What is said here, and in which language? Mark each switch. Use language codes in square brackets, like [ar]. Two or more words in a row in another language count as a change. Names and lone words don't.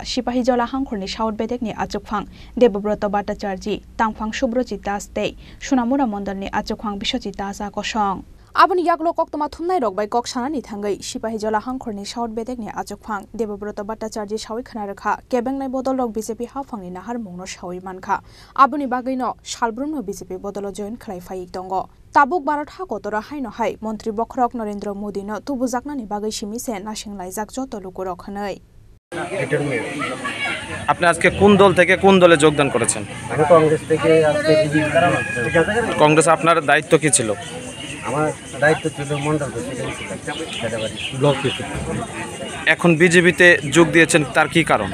[trp] Shipahi Jola Hangkorni Shaut Bedek ni Achukphang Debobroto Bhattacharji Tangphang Subrojit Das te Shunamura Mondol ni Achukphang Bishojit Das a Kosong Aboni yaklo koktoma thumnai rok bai kok sanani thangai Shipahi Jola Hangkorni Shaut Bedek ni Achukphang Debobroto Bhattacharji Shawi khana rakha Kebengnai Bodol rok BJP hafangni nahar mungno Shawi manka Aboni bagaino Shalbrumno BJP Bodolo join khlai phai tongo Tabuk Bharat ha kotora haino hai Montri Bokrok Narendra Modi no tubujaknani bagai simise nasinglai joto lukurok hanai [bn] আপনি আজকে কোন দল থেকে কোন দলে যোগদান করেছেন? আমি কংগ্রেস থেকে আজকে কংগ্রেস আপনার দায়িত্ব কি ছিল? আমার দায়িত্ব ছিল মন্ডল [en] president block president. [bn] এখন বিজেপিতে যোগ দিয়েছেন তার কি কারণ?